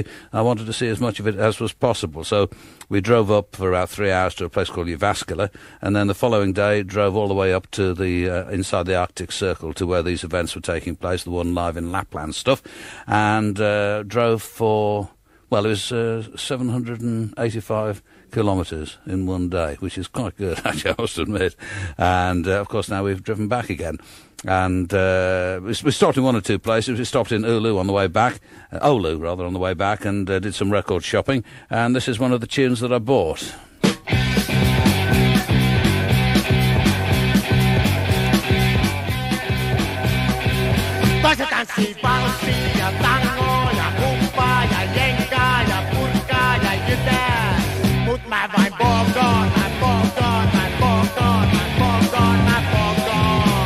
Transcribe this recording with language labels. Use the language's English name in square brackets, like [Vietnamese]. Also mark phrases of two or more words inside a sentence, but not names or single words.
[English] I wanted to see as much of it as was possible. So we drove up for about 3 hours to a place called Jyväskylä, and then the following day drove all the way up to the inside the Arctic Circle to where these events were taking place, the one live in Lapland stuff, and drove for, well, it was 785 kilometres in one day, which is quite good, actually, I must admit. And, of course, now we've driven back again. And we stopped in 1 or 2 places. We stopped in Oulu on the way back, Oulu, rather, on the way back, and did some record shopping. And this is one of the tunes that I bought. [Finnish] Toiset tanssii valssia ja tangoa ja humppaa ja jenkaa ja purkaa ja jytää. Mut mä vain polkoon, mä polkoon, mä polkoon, mä polkoon, mä polkoon.